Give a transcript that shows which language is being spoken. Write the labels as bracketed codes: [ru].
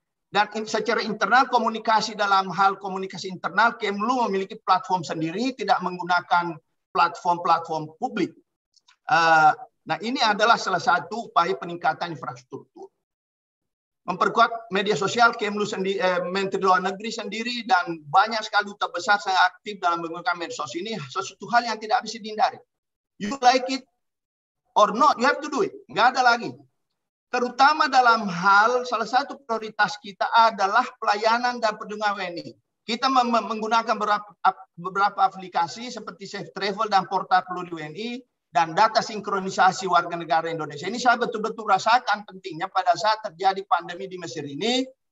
[id] Dan secara internal komunikasi dalam hal komunikasi internal, Kemlu memiliki platform sendiri, tidak menggunakan platform publik. Nah ini adalah salah satu upaya peningkatan infrastruktur. Memperkuat media sosial, Kemlu sendiri, Menteri Luar Negeri sendiri, dan banyak sekali duta besar sangat aktif dalam menggunakan media sosial ini, sesuatu hal yang tidak bisa dihindari. [en] You like it or not, you have to do it. [id] Nggak ada lagi. Terutama dalam hal salah satu prioritas kita adalah pelayanan dan perlindungan WNI. Kita menggunakan beberapa aplikasi seperti Safe Travel dan Portal Peluru WNI dan data sinkronisasi warga negara Indonesia. Ini saya betul-betul rasakan pentingnya pada saat terjadi pandemi di Mesir ini.